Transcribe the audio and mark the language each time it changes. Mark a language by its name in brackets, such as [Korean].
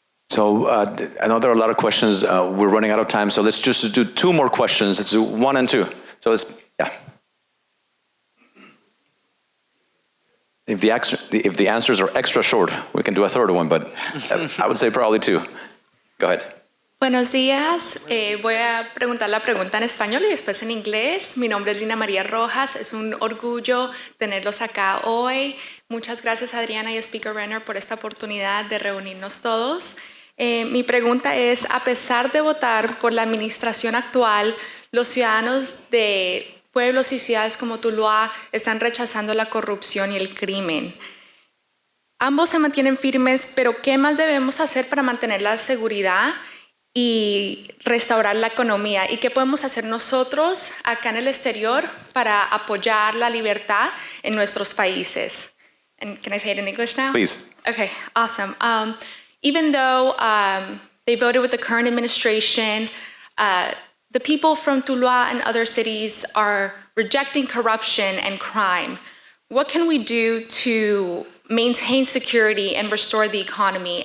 [English] So I know there are a lot of questions. We're running out of time, so let's just do two more questions. Let's do 1 and 2. So yeah. If the answers are extra short, we can do a third one, but I would say probably 2. Go ahead. [Spanish] Buenos días, voy a preguntar la pregunta en español y después en inglés. Mi nombre es Lina María Rojas, es un orgullo tenerlos acá hoy. Muchas gracias Adriana y Speaker Renner por esta oportunidad de reunirnos todos. Mi pregunta es, a pesar de votar por la administración actual, los ciudadanos de pueblos y ciudades como Tuluá están rechazando la corrupción y el crimen. Ambos se mantienen firmes, pero ¿qué más debemos hacer para mantener la seguridad y restaurar la economía? ¿Y qué podemos hacer nosotros acá en el exterior para apoyar la libertad en nuestros países? [English] And can I say it in English now? Please. Okay, awesome. Even though they voted with the current administration, the people from Tuluá and other cities are rejecting corruption and crime. What can we do to maintain security and restore the economy?